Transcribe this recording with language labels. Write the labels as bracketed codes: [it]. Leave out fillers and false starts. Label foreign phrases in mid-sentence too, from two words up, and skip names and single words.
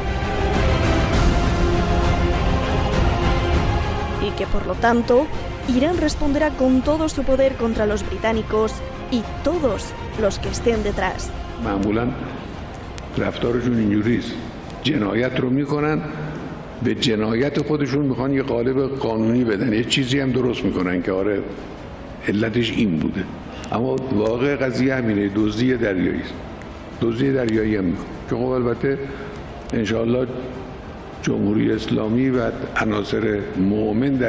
[es] y que por lo tanto Irán responderá con todo su poder contra los británicos y todos los que estén detrás. [fa] معمولاً رفتارشون اینجوریست جنایت رو میکنن به جنایت خودشون میخوان یه قالب قانونی بدن یه چیزی هم درست میکنن که آره علتش این بوده اما واقع قضیه همینه دزدی دریایی است دزدی دریایی هم میکنه که خب البته انشاءالله جمهوری اسلامی و عناصر مؤمن در